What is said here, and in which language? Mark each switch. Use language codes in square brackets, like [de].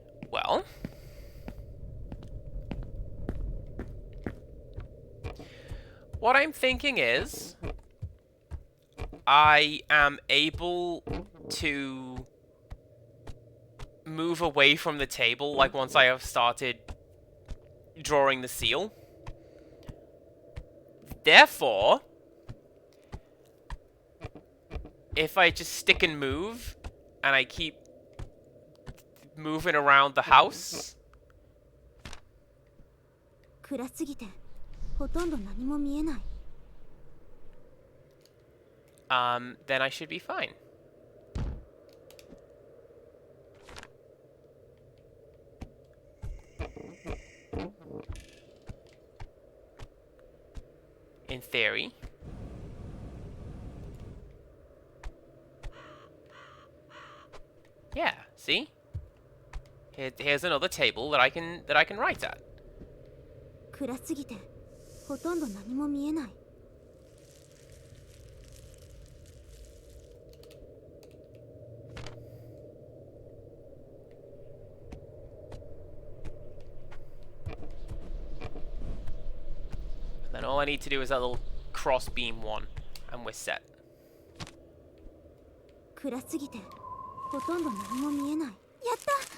[en] Well, what I'm thinking is I am able to move away from the table, like once I have started drawing the seal. Therefore, if I just stick and move, and I keep moving around the house, [ja] 暗すぎてほとんど何も見えない。 [en] then I should be fine. In theory. Yeah, see? Here's another table that I can write at. [ja] 暗すぎてほとんど何も見えない。 [en] Then all I need to do is that little cross beam one, and we're set. [ja] 暗すぎてほとんど何も見えない。やった。